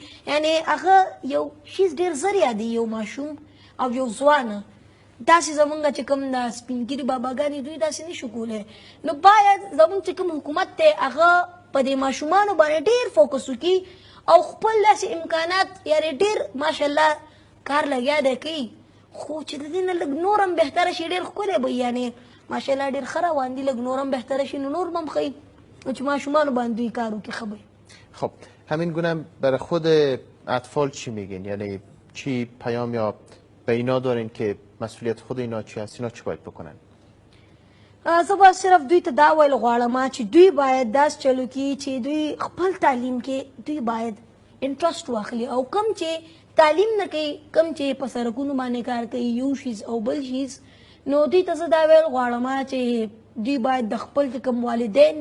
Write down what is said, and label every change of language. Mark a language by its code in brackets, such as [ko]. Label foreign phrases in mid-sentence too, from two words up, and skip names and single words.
[ps] یعنې هغه یو شیز ډېر زر یادي یو ماشوم او یو ځوانه داسې زمونږ چې کوم د سپین ګیري باباګانې دوی داسې نشو کولی نو باید زمونږ چې کوم حکومت دی هغه په دې ماشومانو باندې ډېر فوکس وکړي او خپل داسې امکانات یعنې ډېر ماشاءالله کار لګیا دی کوي خو چې د دې نه لږ نور هم بهتره شي ډېر ښکلی به یعنې ماشاءالله ډېر ښه روان دي لږ نور هم بهتره شي نو نور به هم ښه چې ماشومانو باندې دوی کار وکړي ښه به. [fa] خب همین گونه برای خود اطفال چی میگین؟ یعنی چی پیام یا به اینا دارین که مسئولیت خود اینا چی هست؟ اینا چی باید بکنن؟ [ps] زه به صرف دوی ته دا ویل غواړم چې دوی باید داس چلو کړي چې دوی خپل تعلیم کې دوی باید انټرسټ واخلي او کم چې تعلیم نه کوي کم چې په سړکونو باندې کار کوي یو شیز او بل شیز نو دوی ته زه دا ویل غواړم چې دوی باید د خپل چې کوم والدین